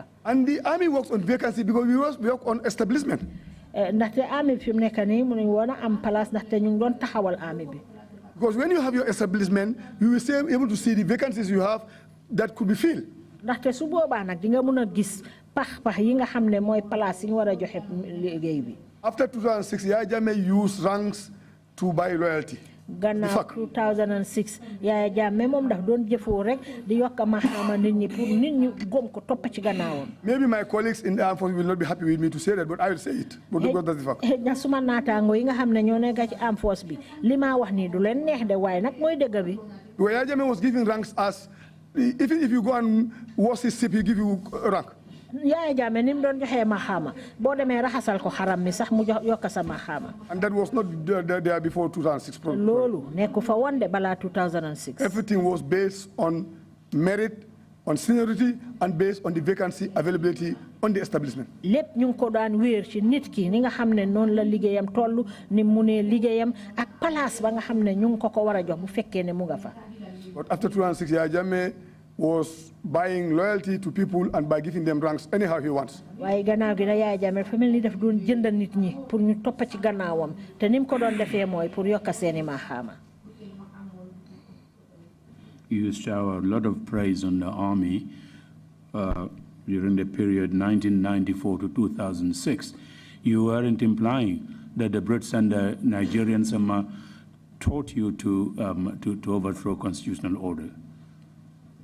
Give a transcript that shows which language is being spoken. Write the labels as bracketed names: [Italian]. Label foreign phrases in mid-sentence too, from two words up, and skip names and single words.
[English] And the army works on vacancy because we work on establishment. [Wolof] Ndaxte army fi mu nekk ni mënuñ wona am place ndaxte ñu ngi doon taxawal army bi. [English] Because when you have your establishment, you will be able to see the vacancies you have that could be filled. [Wolof] Ndaxte su boobaa nag di nga mën a gis pax yi nga xam ne mooy place yi ñu war a joxe liggéey bi. [English] After 2006, Yaya Jammeh used ranks to buy loyalty. [Wolof] Gannaaw 2006 Yaya Jammeh moom daf doon jëfoo rek di yokk maxaama nit ñi pour nit ñi gom ko topp ci gannaawam. [English] Maybe my colleagues in the armed forces will not be happy with me to say that, but I will say it. But because that's the fact. [Wolof] Na suma naataango yi nga xam ne ñoo nekk ci [English] armed force [Wolof] bi li ma wax nii du leen neex de waaye nag mooy dëgg bi. [English] Yaya Jammeh was giving ranks as even if you go and wash his ship, he give you a rank. [Wolof] Yaya Jammeh ni mu doon joxee maxaama boo demee raxasal ko xaram mi sax mu yokk sa maxaama. [English] And that was not there before 2006. [Wolof] Loolu nekku fa woon de balaa 2006. [English] Everything was based on merit, on seniority, and based on the vacancy availability on the establishment. [Wolof] Lépp ñu ngi ko daan wéer ci nit ki ni nga xam ne noonu la liggéeyam toll ni mu ne liggéeyam ak place ba nga xam ne ñu ngi ko war a jox bu fekkee ne mu nga fa. [English] But after 2006, Yaya Jammeh was buying loyalty to people and by giving them ranks anyhow he wants. [Wolof] Waaye gannaaw gi na Yaya Jammeh fa mel ni daf doon jëndal nit ñi pour ñu topp ci gannaawam te ni mu ko doon defee mooy pour yokk seeni maxaama. [English] You shower a lot of praise on the army during the period 1994 to 2006. You weren't implying that the Brits and the Nigerians taught you to overthrow constitutional order.